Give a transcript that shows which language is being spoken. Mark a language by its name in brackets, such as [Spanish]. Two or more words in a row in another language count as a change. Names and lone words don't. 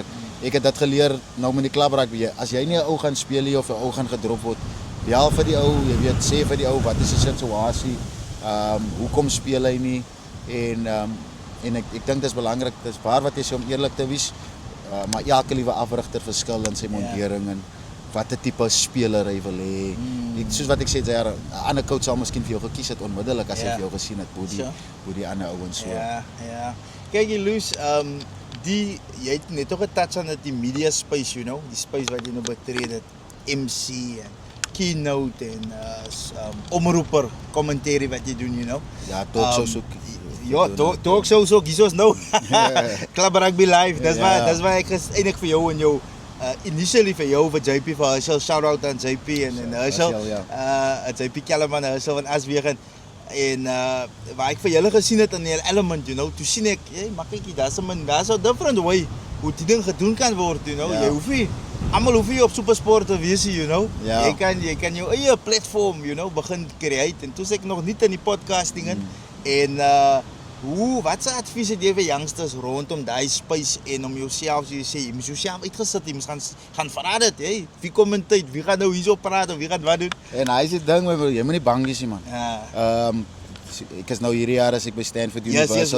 [Afrikaans] Ek het dit geleer nou met die klub rugby. As jy nie 'n ou gaan speel nie of 'n ou gaan gedrop word, bel vir die ou, jy weet, sê vir die ou wat is die situasie, hoekom speel hy nie en ek dink dis belangrik, dis waar wat jy sê om eerlik te wees. Maar elke liewe afrigter verskil in sy mondering watter tipe speler hy wil hê. Soos wat ek sê, 'n ander coach sal miskien vir jou gekies het onmiddellik as hy vir jou gesien het hoe die ander ouens so. Ja. Kyk jy Loes, jy het net ook getouch aan die [English] media space, you know, [Afrikaans] die space wat jy nou betree het, MC en keynote en omroeper commentary wat jy doen, [English] you know. [Afrikaans] Ja, talkshows ook. Ja, talkshows ook, hiersoos nou. Club Rugby Live, dis waar ek eintlik vir jou en jou initially vir jou vir JP vir Herschel, [English] shout out [Afrikaans] aan JP en Herschel, JP Kellerman, Herschel van Aswegen en waar ek vir julle gesien het in die element, [English] you know, [Afrikaans] toe sien ek, maar kykie, daar's 'n [English] different way [Afrikaans] hoe die ding gedoen kan word, [English] you know, [Afrikaans] jy hoef nie, almal hoef nie op SuperSport te wees, [English] you know, [Afrikaans] jy kan jou eie platform, [English] you know, [Afrikaans] begin create en toe sê ek nog nie in die podcasting en wat se advies het jy vir youngsters rondom daai space en om jouself, soos jy sê, jy moet jouself uitgesit, jy moet gaan vra dit, wie kom in tyd, wie gaan nou hierso praat of wie gaan wat doen? En hy is die ding, jy moet nie bang wees nie man. Ek is nou hierdie jaar as ek by Stanford University.